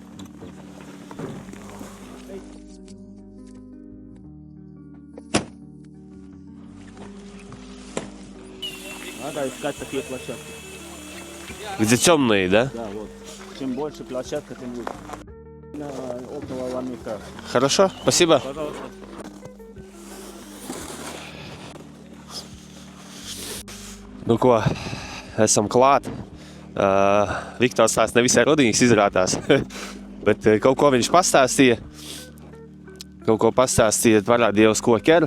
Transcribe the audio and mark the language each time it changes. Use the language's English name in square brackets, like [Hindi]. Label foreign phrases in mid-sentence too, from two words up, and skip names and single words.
[Russian] Надо искать такие площадки. Где темные, да? Да, вот. Чем больше площадка, тем лучше. Около Ламика. Хорошо, спасибо. Пожалуйста. [Latvian] Nu ko, esam klāt. Viktors tās nevisai rodīgs izrādās, bet kaut ko viņš pastāstīja. Kaut ko pastāstīja, parādīja uz ko ķer.